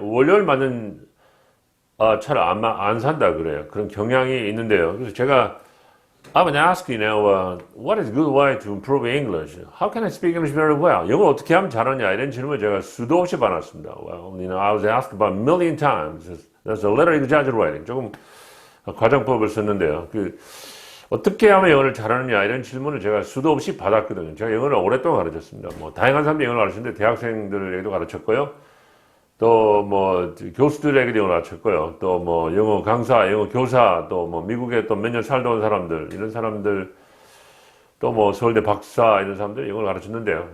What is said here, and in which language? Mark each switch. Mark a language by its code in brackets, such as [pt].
[ko] 월요일만은, 차를 안 산다 그래요. 그런 경향이 있는데요. 그래서 제가 [en] I would ask you now, what is a good way to improve English? How can I speak English very well? [ko] 영어 어떻게 하면 잘하냐 이런 질문을 제가 수도 없이 받았습니다. [en] Well, I was asked about a million times. That's a little exaggerating. [ko] 조금 과장법을 썼는데요. 어떻게 하면 영어를 잘하느냐 이런 질문을 제가 수도 없이 받았거든요. 제가 영어를 오랫동안 가르쳤습니다. 다양한 사람들이 영어를 가르쳤는데 대학생들에게도 가르쳤고요. 또 교수들에게도 영어를 가르쳤고요. 또 영어 강사, 영어 교사, 또 미국에 또 몇 년 살다 온 사람들, 이런 사람들, 또 서울대 박사 이런 사람들 영어를 가르쳤는데요.